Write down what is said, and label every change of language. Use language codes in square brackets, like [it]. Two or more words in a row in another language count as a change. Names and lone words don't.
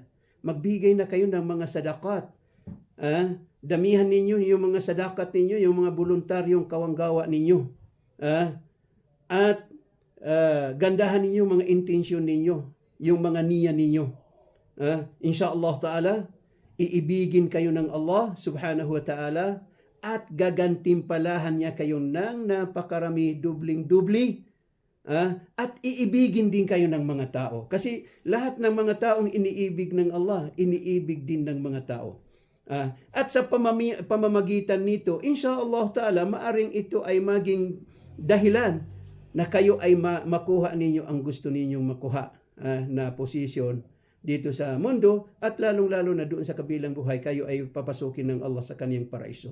[tl] Magbigay na kayo ng mga sadakat. Damihan ninyo yung mga sadakat ninyo, yung mga voluntaryong kawanggawa ninyo. At gandahan ninyo mga intensyon ninyo, yung mga niya ninyo. [ar] Inshallah ta'ala, [tl] iibigin kayo ng Allah [ar] subhanahu wa ta'ala [tl] at gagantimpalahan niya kayo ng napakarami, dubling-dubli. At iibigin din kayo ng mga tao. Kasi lahat ng mga taong iniibig ng Allah, iniibig din ng mga tao. At sa pamamagitan nito, [ar] inshallah ta'ala, [tl] maaring ito ay maging dahilan na kayo ay makuha ninyo ang gusto ninyong makuha na posisyon dito sa mundo at lalong-lalo na doon sa kabilang buhay, kayo ay papasukin ng Allah sa kaniyang paraiso.